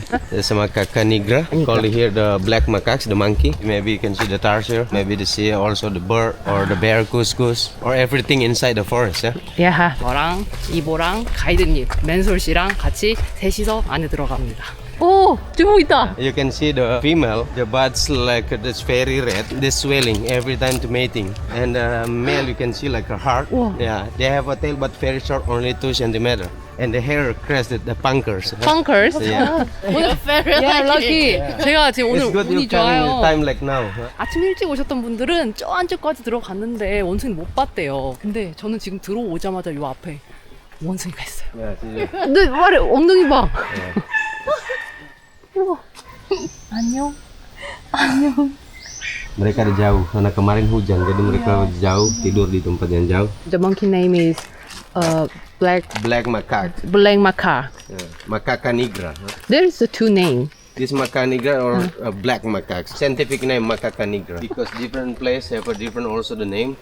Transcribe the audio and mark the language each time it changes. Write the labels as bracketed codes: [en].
[en] There's a macaca nigra, called here the black macaques, the monkey. Maybe you can see the tarsier, maybe the see also the bird or the bear goose, or everything inside the forest, yeah? [ko] 야, 저랑 이보랑 가이드님, 맨솔 씨랑 같이 셋이서 안에 들어갑니다. 오, 주먹 있다. [en] You can see the female, the buds like this very red, this swelling every time to mating. And the male you can see like a heart. Wow. Yeah, they have a tail but very short, only 2 centimeters. And the hair crested, the punkers. Punkers. Yeah. [ko] 오늘 [en] yeah, lucky. [ko] 제가 지금 오늘 [en] It's good [ko] 운이 [en] you come in [ko] 좋아요. [en] time like now. [ko] 아침 일찍 오셨던 분들은 저 안쪽까지 들어갔는데 원숭이 못 봤대요. 근데 저는 지금 들어오자마자 요 앞에 원숭이가 있어요. [en] Yeah, [ko] 네, 말해, 엉덩이 봐. 우와. 안녕. [id] Mereka ada jauh, karena kemarin hujan, jadi mereka jauh, tidur di tempat yang jauh. [en] The monkey name is black Black macaque, macaque. macaca nigra. There is a two name. This macaca nigra or black macaque. Scientific name macaca nigra. Because different place have a different also the name.